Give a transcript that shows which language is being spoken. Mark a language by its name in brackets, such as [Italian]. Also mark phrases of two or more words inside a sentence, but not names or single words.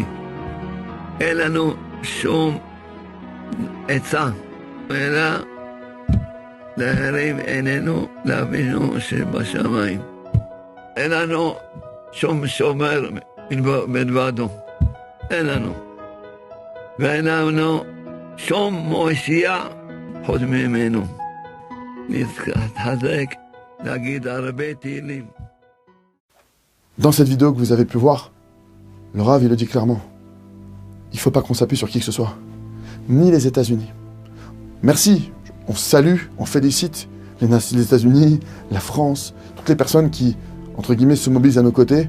[Hebrew] אין לנו שום עצה, אלא להרים עינינו לאבינו שבשמיים. אין לנו שום שומר מלבדו. אין לנו. ואין לנו שום מושיע חוץ ממנו. [French] Dans cette vidéo que vous avez pu voir, le Rav, il le dit clairement. Il ne faut pas qu'on s'appuie sur qui que ce soit. Ni les États-Unis. Merci. On salue, on félicite les États-Unis, la France, toutes les personnes qui, entre guillemets, se mobilisent à nos côtés.